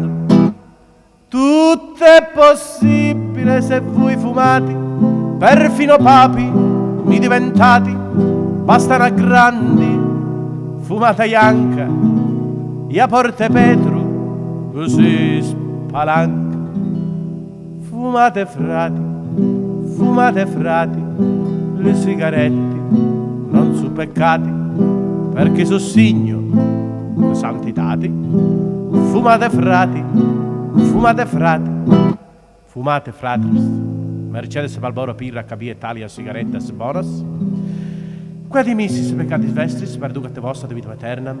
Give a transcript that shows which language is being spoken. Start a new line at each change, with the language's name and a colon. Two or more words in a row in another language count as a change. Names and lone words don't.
Sicilian: Tutto è possibile se voi fumati, perfino papi mi diventate, bastano a grandi, fumata bianca, ia porte Petru, così spalanca. Fumate, frati, le sigarette non su peccati, perché so signo di santitati.
Latin: Fumate, fratres, Mercedes, Marlboro, Pirra, KB, Italia, Sigarettas, Bonas, quia dimissis peccatis vestris, perducat vossa de vitam aeternam.